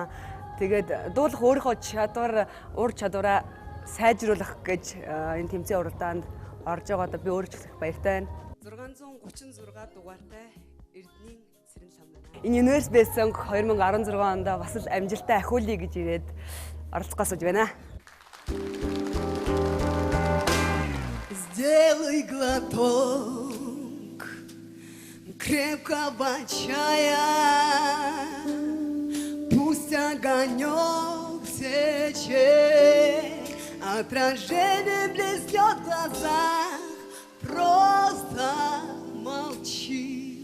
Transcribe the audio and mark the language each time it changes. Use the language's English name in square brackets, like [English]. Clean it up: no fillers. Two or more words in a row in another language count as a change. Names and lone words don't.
[Mongolian] Тэгээд дуулах өөрийнхөө ур чадвараа сайжруулах гэж энэ тэмцээн уралдаанд орж байгаадаа би өөрөө ч их баяртай байна. 636 дугаартай Эрдэнийн Цэрэн лам байна. Энэ Universe Best Song 2016 онд бас л амжилттай ахиулъя гэж ирээд оролцох гэж байна. [Russian] Сделай глоток крепкого чая, пусть огонек течет, отражение блеснет в глазах, просто молчи.